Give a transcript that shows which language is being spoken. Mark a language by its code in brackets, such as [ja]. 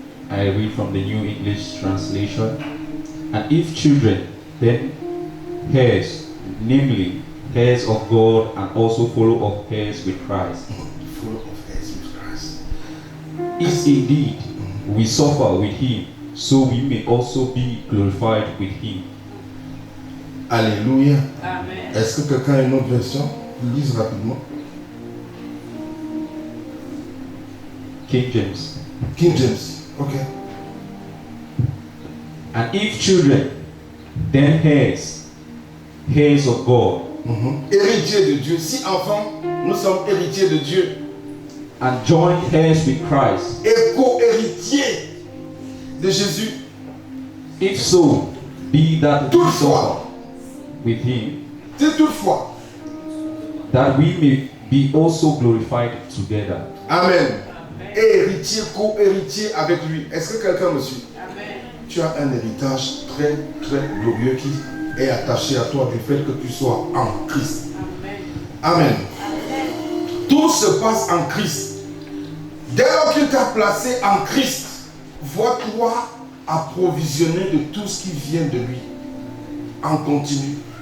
[en] I read from the New English Translation. And if children, then heirs, namely heirs of God and also follow of heirs with Christ. Full of heirs with Christ. If indeed we suffer with him, so we may also be glorified with him. Alléluia. Amen. [fr] Est-ce que quelqu'un a une autre version? Lise rapidement. [en] King James. King James. Ok. And if children, then heirs, heirs of God, [fr] Héritier de Dieu. Si enfants, nous sommes héritiers de Dieu. [en] and joint heirs with Christ. [fr] Et co-héritiers de Jésus. [en] If so, be that we [fr] Toutefois, [en] suffer with him, [fr] c'est toutefois. [en] that we may be also glorified together. [fr] Amen. Héritier, co-héritier avec lui. Est-ce que quelqu'un me suit? Amen. tu as un héritage très, très glorieux qui est attaché à toi du fait que tu sois en Christ. Amen. Tout se passe en Christ. Dès lors qu'il t'a placé en Christ, vois-toi approvisionné de tout ce qui vient de lui. En continu.